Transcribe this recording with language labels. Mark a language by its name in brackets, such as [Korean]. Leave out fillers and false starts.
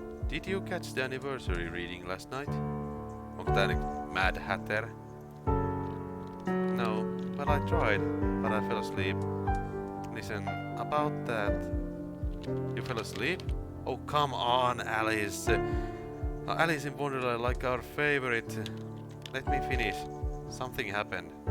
[English] Did you catch the anniversary reading last night? [Finnish] Onko tää niinku Mad Hatter? [English] No, well I tried, but I fell asleep. Listen, about that... You fell asleep? Oh, come on, Alice! Alice in Wonderland, like our favorite... Let me finish. Something happened.